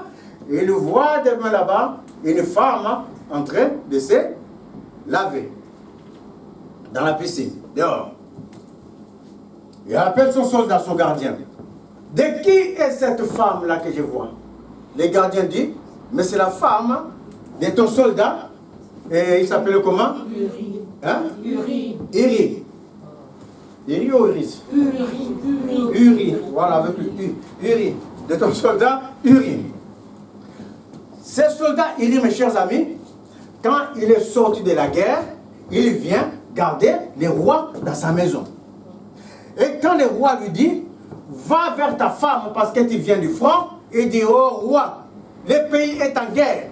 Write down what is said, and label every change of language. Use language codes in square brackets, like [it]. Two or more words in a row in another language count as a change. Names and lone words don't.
[fr] Et il voit devant là-bas une femme en train de se laver dans la piscine, dehors. Il appelle son soldat, son gardien. De qui est cette femme-là que je vois? Le gardien dit, mais c'est la femme de ton soldat. Et il s'appelle comment? Uri. Hein? Uri. Uri. Uri ou Uris? Uri. Uri. Voilà, avec le U. Uri. De ton soldat, Uri. Ce soldat, Uri, mes chers amis, quand il est sorti de la guerre, il vient garder les rois dans sa maison. Et quand le roi lui dit, va vers ta femme parce que tu viens du front, il dit, oh roi, le pays est en guerre.